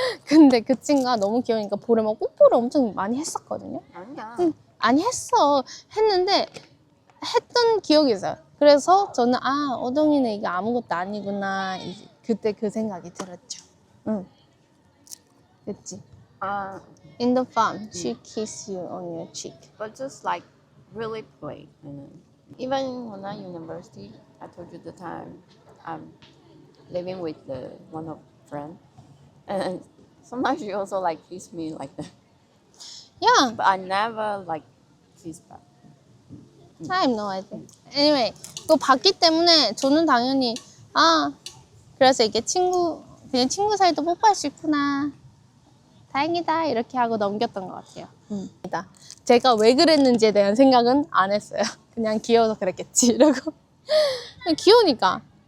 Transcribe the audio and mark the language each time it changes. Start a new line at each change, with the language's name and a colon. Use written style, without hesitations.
Korean: 근데 그 친구가 너무 귀여우니까 보려면 뽀뽀를 엄청 많이 했었거든요. 아니야. 아니 했는데 했던 기억이 있어요. 그래서 저는 오동이는 이게 아무것도 아니구나. 이제 그때 그 생각이 들었죠. 응. 그치?
English: In the farm, she kiss you on your cheek. But just like really play. Even when I'm university, I told you the time I'm living with one of friend, and sometimes she also like kiss me like that. Yeah, But I never like kiss back. I have no idea.
Korean: Anyway, 또 봤기 때문에 저는 당연히 그래서 이게 그냥 친구 사이도 뽀뽀할 수 있구나. 다행이다 이렇게 하고 넘겼던 것 같아요. 제가 왜 그랬는지에 대한 생각은 안 했어요. 그냥 귀여워서 그랬겠지 이러고 그냥 귀여우니까.